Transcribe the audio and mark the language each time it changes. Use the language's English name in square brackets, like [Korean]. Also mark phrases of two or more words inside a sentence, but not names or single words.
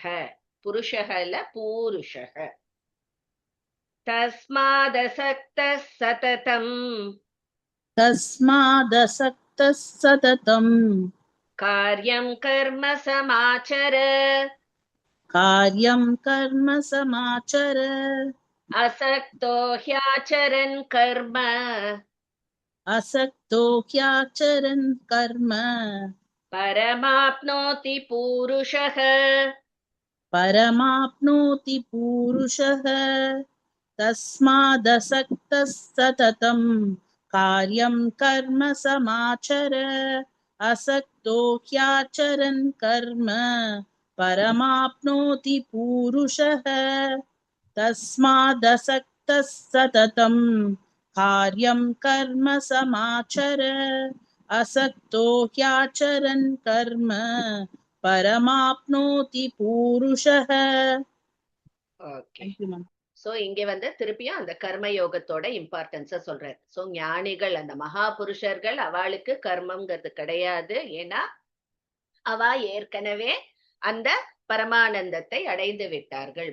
[Sanskrit] புருஷः இல்ல, பூருஷः. तस्मादसक्तः सततं कार्यं कर्म समाचर असक्तो ह्याचरन् कर्म असक्तो ह्याचरन् कर्म परमाप्नोति पूरुषः परमाप्नोति पूरुषः तस्मादसक्तः सततं कार्यं कर्म समाचर असक्तो ह्याचरन् कर्म परमाप्नोति पूरुषः तस्मादसक्तः सततं कार्यं कर्म समाचर असक्तो ह्याचरन् कर्म परमाप्नोति पूरुषः. [Tamil] ஓகே. சோ இங்க வந்து திருப்பியும் அந்த கர்ம யோகத்தோட இம்பார்ட்டன்ஸ சொல்றாரு. சோ ஞானிகள் அந்த மகா புருஷர்கள் அவளுக்கு கர்மம்ங்கிறது கிடையாது. ஏன்னா அவ ஏற்கனவே அந்த பரமானந்தத்தை அடைந்து விட்டார்கள்.